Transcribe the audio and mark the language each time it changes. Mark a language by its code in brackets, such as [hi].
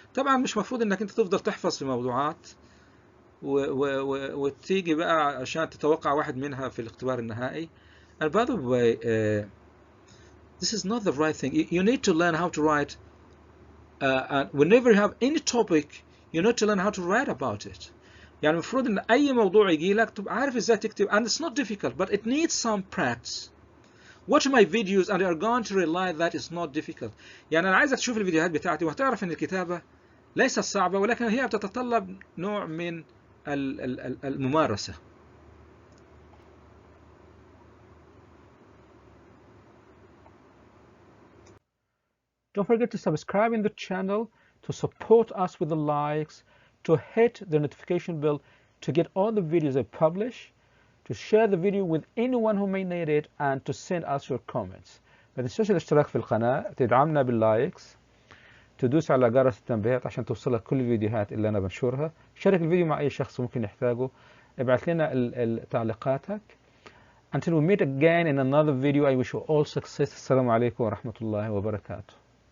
[ar] طبعا مش مفروض انك انت تفضل تحفظ في موضوعات وتيجي بقى عشان تتوقع واحد منها في الاختبار النهائي. [en] And by the way, this is not the right thing. You need to learn how to write and whenever you have any topic you need to learn how to write about it. [ar] يعني المفروض ان اي موضوع يجي لك تبقى عارف ازاي تكتب [en] and it's not difficult but it needs some practice. Watch my videos and you are going to realize that it's not difficult. [ar] يعني انا عايزك تشوف الفيديوهات بتاعتي وهتعرف ان الكتابة ليست صعبة ولكن هي بتتطلب نوع من الممارسة. [en] Don't forget to subscribe in the channel, to support us with the likes, to hit the notification bell to get all the videos I publish, to share the video with anyone who may need it, and to send us your comments. [ar] ما تنساش الاشتراك في القناة، تدعمنا باللايكس، تدوس على جرس التنبيهات عشان توصلك كل الفيديوهات اللي أنا بنشرها. شارك الفيديو مع أي شخص ممكن يحتاجه. ابعث لنا تعليقاتك. [en] Until we meet again in another video, I wish you all success. [ar] السلام عليكم ورحمة الله وبركاته.